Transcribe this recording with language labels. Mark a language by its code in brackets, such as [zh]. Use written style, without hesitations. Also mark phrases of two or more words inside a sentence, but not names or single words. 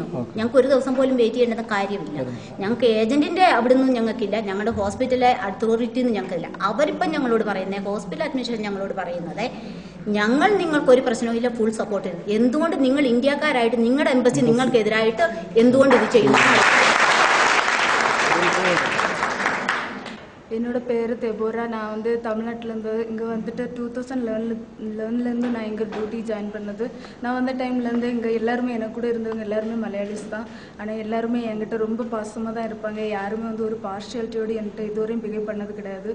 [ml] ഞങ്ങൾക്ക് ഒരു ദിവസം പോലും വെയിറ്റ് ചെയ്യേണ്ട കാര്യമില്ല. ഞങ്ങൾക്ക് ഏജന്റിന്റെ അവിടെ നിന്നും ഞങ്ങൾക്കില്ല, ഞങ്ങളുടെ ഹോസ്പിറ്റലിലെ അതോറിറ്റി ഞങ്ങൾക്കില്ല. അവരിപ്പം ഞങ്ങളോട് പറയുന്നത്, [en] hospital administration [ml] ഞങ്ങളോട് പറയുന്നത്, ഞങ്ങൾ നിങ്ങൾക്കൊരു പ്രശ്നവുമില്ല, [en] full support [ml] ചെയ്യുന്നു. എന്തുകൊണ്ട് നിങ്ങൾ ഇന്ത്യക്കാരായിട്ട് നിങ്ങളുടെ എംബസി നിങ്ങൾക്കെതിരായിട്ട് എന്തുകൊണ്ട് ഇത് ചെയ്യുന്നു? [ta] என்னோட பேர் தெபோரா. நான் வந்து தமிழ்நாட்டிலேருந்து இங்கே வந்துட்டு 2011 நான் இங்கே [en] duty join [ta] பண்ணது. நான் வந்த டைம்லேருந்து இங்கே எல்லாருமே எனக்கு கூட இருந்தவங்க எல்லாருமே மலையாளிஸ் தான். ஆனால் எல்லாருமே என்கிட்ட ரொம்ப பாசமாக தான் இருப்பாங்க. யாருமே வந்து ஒரு பார்ஷியாலிட்டியோடு என்கிட்ட இதுவரையும் பிஹேவ் பண்ணது கிடையாது.